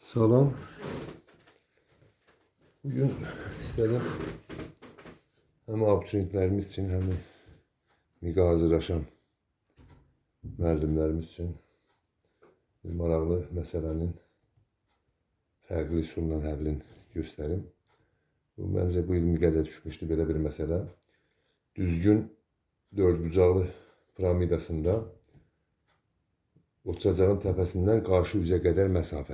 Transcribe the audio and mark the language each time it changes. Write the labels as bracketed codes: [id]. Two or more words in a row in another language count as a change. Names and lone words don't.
[az] Salam. [tr] Bugün istedim hem abituriyentlerimiz için hem de [az] MİQA hazırlaşan müəllimlərimiz için bir maraqlı məsələnin fərqli üsulla həllini göstərim. Məncə bu il MİQA-da düşmüşdü belə bir məsələ. Düzgün dördbucaqlı piramidasında Otçacağın təpəsindən qarşı üzə qədər məsafə.